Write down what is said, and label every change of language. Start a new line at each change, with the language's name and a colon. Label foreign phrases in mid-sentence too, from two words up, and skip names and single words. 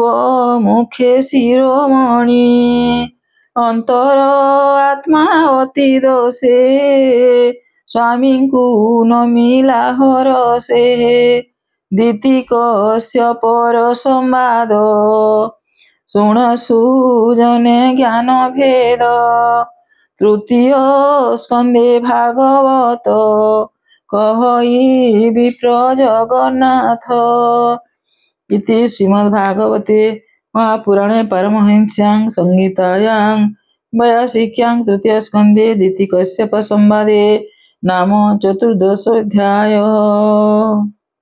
Odia: ମୁଖେ ଶିରୋମଣି ଅନ୍ତର ଆତ୍ମା ଅତି ଦୋଷେ ସ୍ୱାମୀଙ୍କୁ ନମିଲା ହରସେ ଦିତି କଶ୍ୟପର ସମ୍ବାଦ ଶୁଣ ସୁଜନେ ଜ୍ଞାନ ଭେଦ ତୃତୀୟ ସ୍କନ୍ଧେ ଭାଗବତ କହଇ ବିପ୍ର ଜଗନ୍ନାଥ।
Sanskrit: ଇତି ଶ୍ରୀମଦ୍ଭାଗବତେ महापुराणे परमहंस्यां संहितायां वैयासिक्यां तृतीयस्कन्धे दितिकश्यप संवादे नाम चतुर्दशोऽध्यायः।